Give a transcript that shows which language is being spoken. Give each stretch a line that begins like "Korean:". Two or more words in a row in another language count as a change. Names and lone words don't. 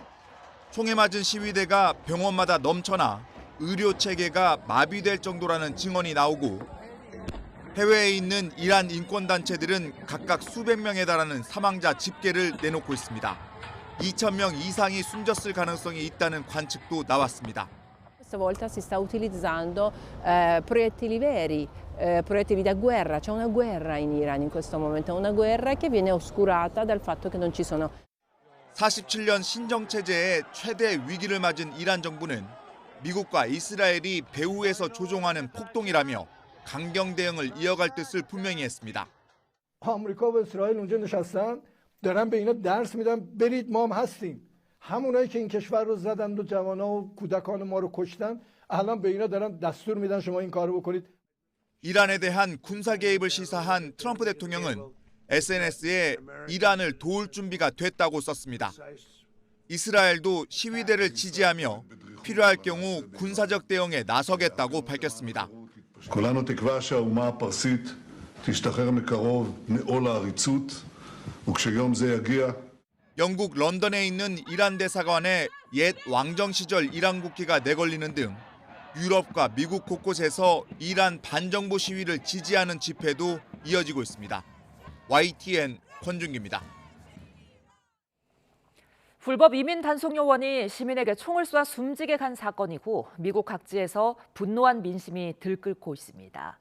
Korean: 총에 맞은 시위대가 병원마다 넘쳐나 의료 체계가 마비될 정도라는 증언이 나오고 해외에 있는 이란 인권단체들은 각각 수백 명에 달하는 사망자 집계를 내놓고 있습니다. 2,000명 이상이 숨졌을 가능성이 있다는 관측도 나왔습니다.
Italian: Questa volta si sta utilizzando proiettili veri, proiettili da guerra. C'è una guerra in Iran in questo momento, una guerra che viene oscurata dal fatto che non ci sono.
Korean: 47년 신정체제의 최대 위기를 맞은 이란 정부는 미국과 이스라엘이 배후에서 조종하는 폭동이라며 강경 대응을 이어갈 뜻을 분명히 했습니다.
Persian: آمریکا و اسرائیل اونجا نشستن دارن به اینا درس میدن برید ما هم هستیم. همونایی که این کشور رو زدن و جوانا و کودکان ما رو کشتن الان به اینا دارن دستور میدن شما این کارو بکنید.
Korean: 이란에 대한 군사 개입을 시사한 트럼프 대통령은 SNS에 이란을 도울 준비가 됐다고 썼습니다. 이스라엘도 시위대를 지지하며 필요할 경우 군사적 대응에 나서겠다고 밝혔습니다.
Hebrew: כולנו תקווה שהאומה הפרסית תשתחרר מקרוב מעול העריצות וכשיום זה יגיע
Korean: 영국 런던에 있는 이란 대사관에 옛 왕정 시절 이란 국기가 내걸리는 등 유럽과 미국 곳곳에서 이란 반정부 시위를 지지하는 집회도 이어지고 있습니다. YTN 권준기입니다. 불법 이민 단속 요원이 시민에게 총을 쏴 숨지게 간 사건 이후 미국 각지에서 분노한 민심이 들끓고 있습니다.